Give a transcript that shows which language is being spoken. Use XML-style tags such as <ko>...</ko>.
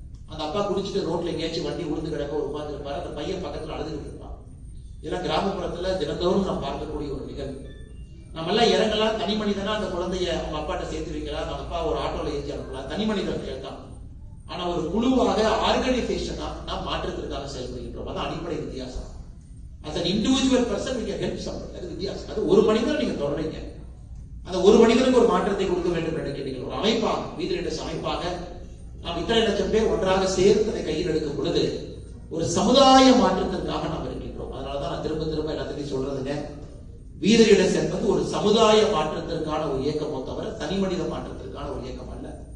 <ta>அந்த அப்பா குடிச்சிட்டு ரோட்ல எங்கேயாச்சும் வண்டி உளுந்து கிடக்க உட்கார்ந்து இருப்பாரு. அந்த பையன் பக்கத்துல அழுதுகிட்டு இருப்பான். இதெல்லாம் கிராமப்புறத்துல தினந்தோறும் நாம் பார்க்கக்கூடிய ஒரு நிகழ்வு. நம்ம எல்லாம் இறங்கலாம், தனி மனிதனா அந்த குழந்தைய அவங்க அப்பாட்ட சேர்த்து வைக்கலாம், அந்த அப்பா ஒரு ஆட்டோல ஏற்றி அனுப்பலாம், தனி மனிதர்கள் தான். ஆனா ஒரு குழுவாக, ஆர்கனைசேஷனா நாம் மாற்றத்திற்காக செயல்படுகின்றோம். அதான் அடிப்படை வித்தியாசம்.</ta> <en>as an individual person we can help someone.</en> <ta>அது வித்தியாசம். அது ஒரு மனிதரை நீங்க தொடர்றீங்க, அந்த ஒரு மனிதனுக்கு ஒரு மாற்றத்தை கொடுக்க வேண்டும் என்று நினைக்கிறீர்கள். ஒரு அமைப்பாக, வீதிரேட்டர்ஸ் அமைப்பாக நாம் இத்தனை லட்சம் பேர் ஒன்றாக சேர்த்து அதை கையில் எடுக்கும் பொழுது ஒரு சமுதாய மாற்றத்திற்காக நாம் இருக்கின்றோம். அதனாலதான் நான் திரும்ப திரும்ப எல்லாத்தையும் சொல்றதுங்க, வீதிரேட்டர்ஸ் என்பது ஒரு சமுதாய மாற்றத்திற்கான ஒரு இயக்கமோ தவிர தனி மனித மாற்றத்திற்கான ஒரு இயக்கம் அல்ல.</ta>